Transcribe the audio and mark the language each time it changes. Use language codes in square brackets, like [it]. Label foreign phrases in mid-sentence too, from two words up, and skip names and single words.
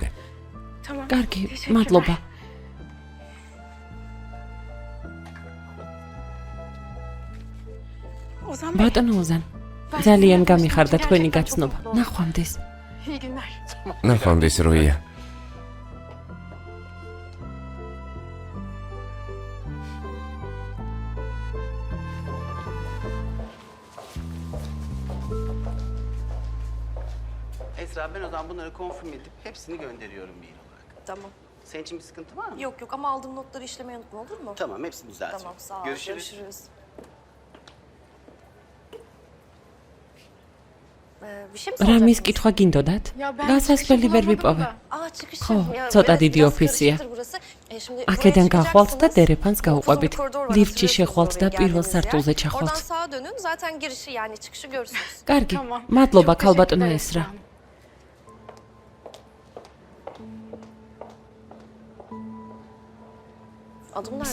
[ka] კარგი, მადლობა. ბატონო ოზან, ძალიან გამიხარდა თქვენი გაცნობა. ნახვამდის. ნახვამდის, რუია. [tr] Esra, ben o zaman bunları konfirm edip hepsini gönderiyorum mail olarak. Tamam. Senin için bir sıkıntı var mı? Yok yok ama aldığım notları işlemeyi unutma olur mu? Tamam, hepsini düzeltiyorum. Tamam sağ ol. Görüşürüz. Bir şey mi [ka] რამის [tr] soracaksınız? [ka] კითხვა გინდოდათ? გასასვლელი ვერ ვიპოვე. [tr] Aa çıkış. [ka] ხო, [tr] Ya, [ka] ცოტა [tr] evet, [ka] დიდი [tr] biraz [ka] ოფისია. [tr] karışıktır burası. Şimdi [ka] აქედან [tr] buraya [ka] გავხვალთ და [tr] çıkacaksınız. [ka] დერეფანს 30 გავუყვებით. [tr] bir koridor var, [ka] ლიფტში [tr] hatırlıyorsunuz [ka] შეხვალთ და [tr] oraya [ka] პირველ [tr] geldiğiniz [ka] სართულზე [tr] yer. [ka] ჩახვალთ. [tr] Oradan sağa dönün zaten girişi yani çıkışı görürsünüz. [ka] კარგი, მადლობა ქალბატონო ესრა. [tr] Adım nereden?